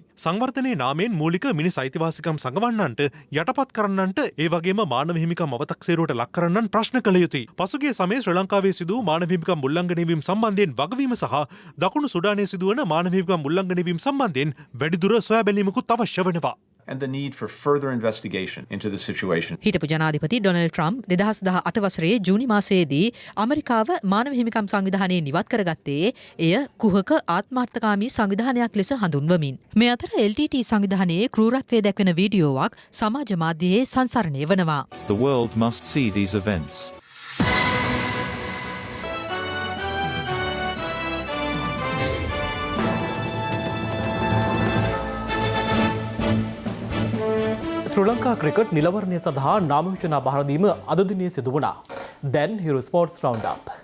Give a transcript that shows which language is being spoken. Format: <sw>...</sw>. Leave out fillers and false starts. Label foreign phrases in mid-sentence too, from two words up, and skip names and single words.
<si>සංවර්ධනයේ නාමයෙන් මූලික මිනිස් අයිතිවාසිකම් සංගවන්නන්ට යටපත් කරන්නන්ට ඒ වගේම මානව හිමිකම් අවතක්සේරුවට ලක් කරන්නන් ප්‍රශ්න කළ යුතුයි. පසුගිය සමයේ ශ්‍රී ලංකාවේ සිදු මානව හිමිකම් උල්ලංඝනය වීම සම්බන්ධයෙන් වගවීම සහ දකුණු සුඩානයේ සිදුවන මානව හිමිකම් උල්ලංඝනය වීම සම්බන්ධයෙන් වැඩිදුර සොයා බැලීමකුත් අවශ්‍ය වෙනවා.</si> <en>And the need for further investigation into the situation.</en> <si>හිටපු ජනාධිපති ඩොනල්ඩ් ට්‍රම්ප් 2018 වසරේ ජූනි මාසයේදී ඇමරිකාව මානව හිමිකම් සංවිධානයේ නිවත් කරගත්තේ එය කුහක ආත්මාර්ථකාමී සංවිධානයක් ලෙස හඳුන්වමින්. මේ අතර LTT සංවිධානයේ ක්‍රූරත්වය දැක්වෙන වීඩියෝවක් සමාජ මාධ්‍යයේ සංසරණය වනවා.</si> <en>The world must see these events.</en> <si>ශ්‍රී ලංකා ක්‍රිකට් නිලවරණය සඳහා නාම යෝජනා බහර දීම අද දිනේ සිදු වුණා. දැන් හිරු ස්පෝර්ට්ස් රවුන්ඩ් අප්.</si>